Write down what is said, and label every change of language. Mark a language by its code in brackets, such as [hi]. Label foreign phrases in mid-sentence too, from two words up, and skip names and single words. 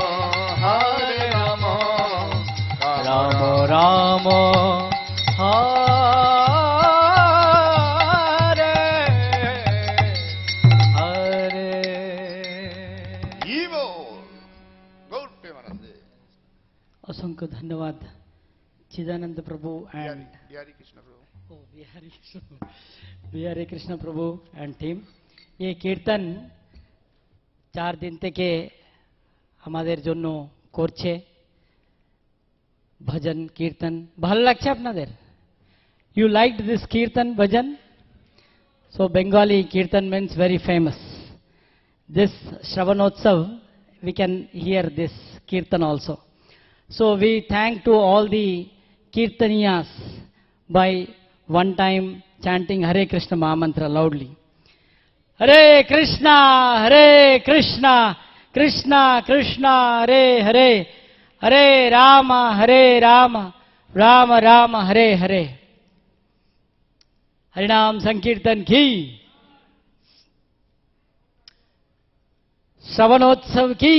[sa] राम राम, हरे हरे. [bn] Evo, Gaur Premanande. [hi] असंख्य धन्यवाद चिदानंद प्रभु एंड Bihari Krishna Prabhu. बिहारी कृष्ण प्रभु एंड टीम। ये कीर्तन 4 दिन [bn] থেকে আমাদের জন্য করছে, ভজন কীর্তন। ভালো লাগছে আপনাদের? [en] You liked this kirtan bhajan? So Bengali kirtan means very famous. This Sravan Utsav, we can hear this kirtan also. So we thank to all the kirtaniyas by one time chanting Hare Krishna Mahamantra loudly. [sa] हरे कृष्ण, कृष्ण कृष्ण, हरे हरे, हरे राम, राम राम, हरे हरे. [hi] हरिनाम संकीर्तन की, श्रवण उत्सव की.